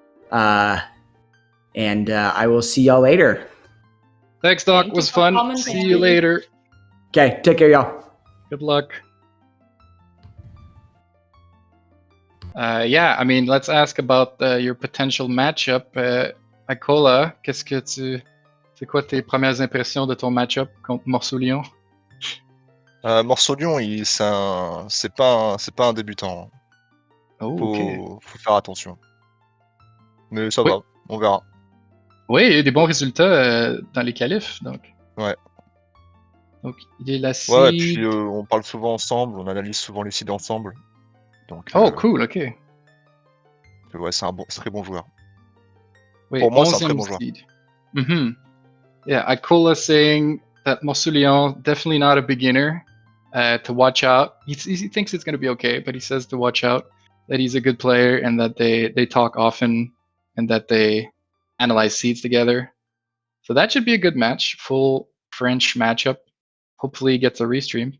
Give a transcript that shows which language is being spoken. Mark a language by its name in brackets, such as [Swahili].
[English] And I will see y'all later. Thanks, Doc. It was fun. See you later. Okay, take care, y'all. Good luck. Yeah, I mean, let's ask about your potential matchup. [French] Icola, c'est quoi tes premières impressions de ton matchup contre Morceau Lion? Morceau Lion, c'est pas un débutant. Faut faire attention. Mais ça va, on verra. Oui, il y a eu des bons résultats dans les qualifs, donc. Ouais. Donc, il est la seed. Ouais, et puis on parle souvent ensemble, on analyse souvent les seeds ensemble. Donc, cool, ok. Ouais, c'est un très bon joueur. Oui, pour moi, c'est un très bon joueur. Mm-hmm. [English] Yeah, Icola saying that Morceau Lion, definitely not a beginner, to watch out. He thinks it's going to be okay, but he says to watch out, that he's a good player and that they talk often and that they analyze seeds together. So that should be a good match, full French matchup. Hopefully he gets a restream.